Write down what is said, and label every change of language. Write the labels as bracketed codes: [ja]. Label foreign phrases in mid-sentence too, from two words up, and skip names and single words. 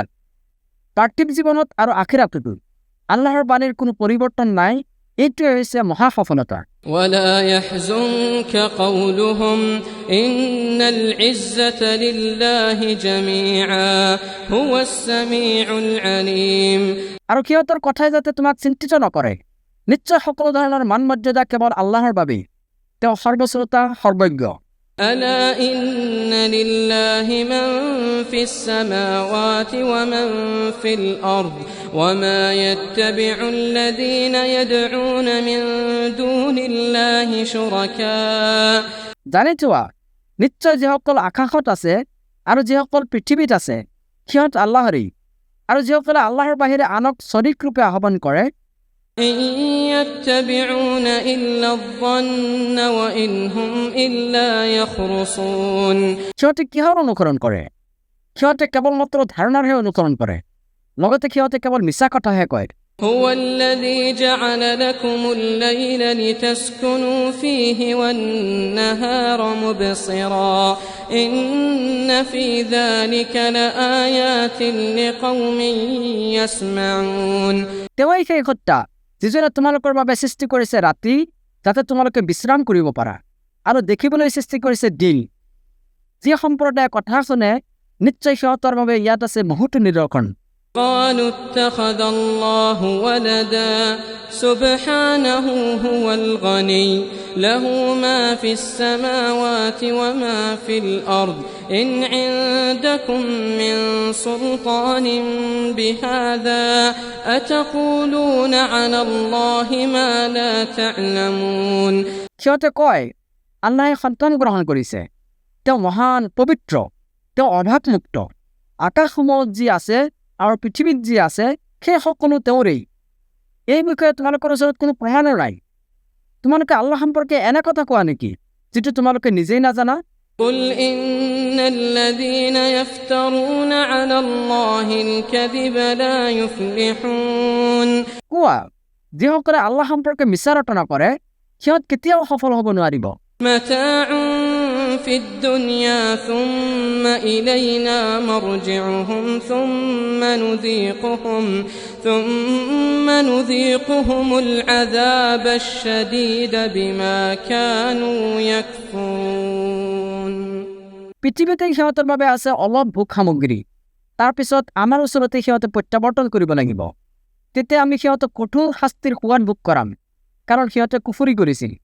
[as] পাৰ্থিৱ জীৱনত আৰু আখিৰাততো আল্লাহৰ বাণীৰ কোনো পৰিৱৰ্তন নাই। এইটোৱে হৈছে মহা সফলতা। [ar] ولا يحزنك قولهم إن العزة لله جميعا هو السميع العليم [as] আৰু সিহঁতৰ কথাই যাতে তোমাক চিন্তিত নকৰে। নিশ্চয় সকলো ধৰণৰ মান মৰ্যাদা কেৱল আল্লাহৰ বাবেই। তেওঁ সৰ্বশ্ৰোতা সৰ্বজ্ঞ। [ar] ألا إن لله من في السماوات ومن في الأرض وما يتبع الذين يدعون من دون الله شركاء [as] জানিছো নিশ্চয় যিসকল আকাশত আছে আৰু যিসকল পৃথিৱীত আছে সিহঁত আল্লাহৰেই। আৰু যিসকলে আল্লাহৰ বাহিৰে আনক শৰীক ৰূপে আহ্বান কৰে [ar] إن يتبعون إلا الظن وإن هم إلا يخرصون [as] সিহঁতে কিহৰ অনুসৰণ কৰে? সিহঁতে কেৱল মাত্ৰ ধাৰণাৰহে অনুসৰণ কৰে। লগতে সিহঁতে কেৱল মিছা কথাহে কয়। [ar] هو الذي جعل لكم الليل لتسكنوا فيه والنهار مبصرا إن في ذلك لآيات لقوم يسمعون [as] তেওঁই সেই সত্তা যিজনে তোমালোকৰ বাবে সৃষ্টি কৰিছে ৰাতি যাতে তোমালোকে বিশ্ৰাম কৰিব পাৰা আৰু দেখিবলৈ সৃষ্টি কৰিছে দিন। যি সম্প্ৰদায়ে কথা শুনে নিশ্চয় সিহঁতৰ বাবে ইয়াত আছে বহুতো নিদৰ্শন। [ar] قالوا اتخذ الله ولدا سبحانه هو الغني له ما في السماوات وما في الأرض إن عندكم من سلطان بهذا أتقولون على الله ما لا تعلمون [as] সিহঁতে কয় আল্লাহে সন্তান গ্ৰহণ কৰিছে। তেওঁ মহান পবিত্ৰ, তেওঁ অভাৱমুক্ত। আকাশসমূহত যি আছে আৰু পৃথিৱীত যি আছে সেই সকলো তেওঁৰেই। এই বিষয়ে তোমালোকৰ ওচৰত কোনো প্ৰমাণ নাই। তোমালোকে আল্লাহ সম্পৰ্কে এনে কথা কোৱা নেকি যিটো তোমালোকে নিজেই নাজানা? [ar] قل إن الذين يفترون على الله الكذب لا يفلحون [as] কোৱা যিসকলে আল্লাহ সম্পৰ্কে মিছা ৰটনা কৰে সিহঁত কেতিয়াও সফল হ'ব নোৱাৰিব। [ar] متاع في الدنيا ثم إلينا مرجعهم ثم نذيقهم العذاب الشديد بما كانوا يكفرون [as] পৃথিৱীতে সিহঁতৰ বাবে আছে অলপ ভোগ সামগ্ৰী। তাৰপিছত আমাৰ ওচৰতে সিহঁতে প্ৰত্যাৱৰ্তন কৰিব লাগিব। তেতিয়া আমি সিহঁতক কঠোৰ শাস্তিৰ সোৱাদ ভোগ কৰাম কাৰণ সিহঁতে কুফৰি কৰিছিল।